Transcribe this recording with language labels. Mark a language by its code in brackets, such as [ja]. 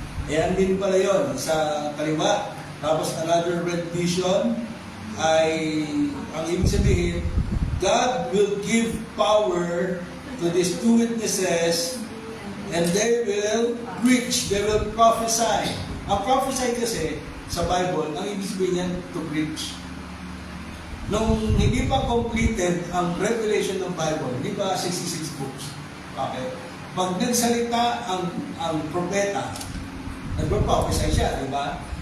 [tl] Ayan din pala yun sa kaliwa. [en] Tapos another red vision ay, ang ibig sabihin, God will give power to these two witnesses, and they will preach, they will prophesy. [tl] Ang prophesy kasi sa Bible, ang ibig sabihin yan, to preach. Nung hindi pa completed ang revelation ng Bible, hindi pa 66 books. Okay? Pag nagsalita ang propeta, nagpo-prophesy siya, di ba?